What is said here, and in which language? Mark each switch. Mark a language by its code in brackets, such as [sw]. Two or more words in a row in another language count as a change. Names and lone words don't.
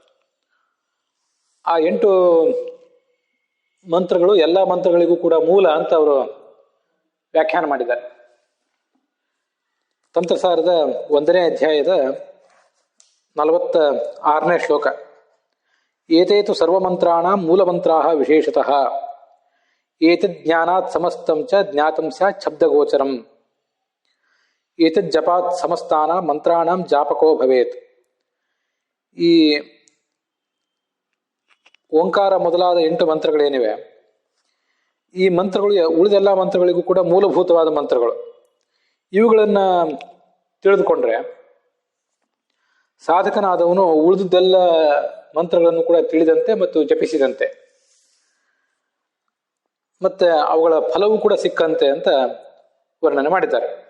[kn] ಆ 8 ಮಂತ್ರಗಳು ಎಲ್ಲ ಮಂತ್ರಗಳಿಗೂ ಕೂಡ ಮೂಲ ಅಂತ ಅವರು ವ್ಯಾಖ್ಯಾನ ಮಾಡಿದ್ದಾರೆ. ತಂತ್ರಸಾರದ 1ನೇ ಅಧ್ಯಾಯದ 46ನೇ ಶ್ಲೋಕ. [sa] ಏತೇತು ಸರ್ವಮಂತ್ರಾಣಾಂ ಮೂಲಮಂತ್ರಾಃ ವಿಶೇಷತಃ ಏತದ್ ಜ್ಞಾನಾತ್ ಸಮಸ್ತಂ ಚ ಜ್ಞಾತಂ ಸ್ಯಾತ್ ಶಬ್ದಗೋಚರಂ ಏತದ್ ಜಪಾತ್ ಸಮಸ್ತಾನಾಂ ಮಂತ್ರಾಣಾಂ ಜಾಪಕೋ ಭವೇತ್. [kn] ಈ ಓಂಕಾರ ಮೊದಲಾದ 8 ಮಂತ್ರಗಳೇನಿವೆ, ಈ ಮಂತ್ರಗಳು ಉಳಿದೆಲ್ಲ ಮಂತ್ರಗಳಿಗೂ ಕೂಡ ಮೂಲಭೂತವಾದ ಮಂತ್ರಗಳು. ಇವುಗಳನ್ನು ತಿಳಿದುಕೊಂಡ್ರೆ ಸಾಧಕನಾದವನು ಉಳಿದುದೆಲ್ಲ ಮಂತ್ರಗಳನ್ನು ಕೂಡ ತಿಳಿದಂತೆ ಮತ್ತು ಜಪಿಸಿದಂತೆ, ಮತ್ತೆ ಅವುಗಳ ಫಲವೂ ಕೂಡ ಸಿಕ್ಕಂತೆ ಅಂತ ವರ್ಣನೆ ಮಾಡಿದ್ದಾರೆ.